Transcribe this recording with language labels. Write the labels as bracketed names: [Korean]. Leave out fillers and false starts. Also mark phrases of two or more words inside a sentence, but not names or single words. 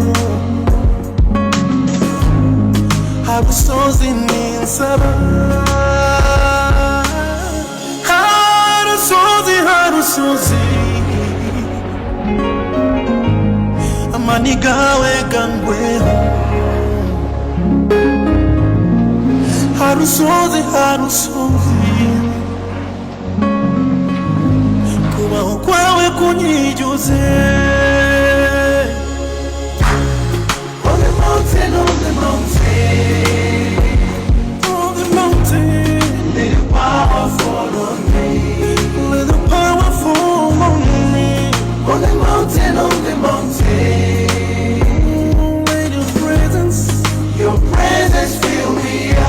[Nyoro] harusozi ninsaba harusozi amanigawe gangweho harusozi kubaho kwawe kunyijuze. [English] On the mountain, on the mountain, on the mountain, let the power fall on me. Let the power fall on me. On the mountain, on the mountain, let your presence fill me up.